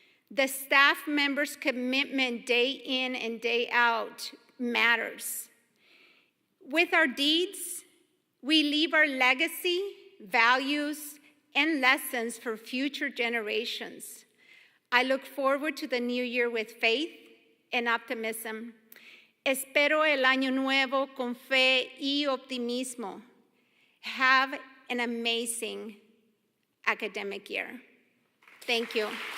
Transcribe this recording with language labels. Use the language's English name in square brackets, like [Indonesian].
[English] The staff members' commitment day in and day out matters. With our deeds, we leave our legacy, values, and lessons for future generations. I look forward to the new year with faith and optimism. [Spanish] Espero el año nuevo con fe y optimismo. [English] Have an amazing academic year. Thank you.